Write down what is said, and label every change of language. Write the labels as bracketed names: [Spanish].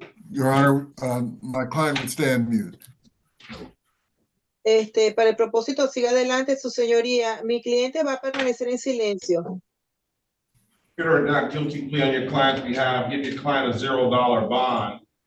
[English] Your Honor, my client would stand mute. [Spanish] Para el propósito, siga adelante, su señoría. Mi cliente va a permanecer en silencio. [English] Consider a not guilty plea on your client's behalf, give your client a $0 bond.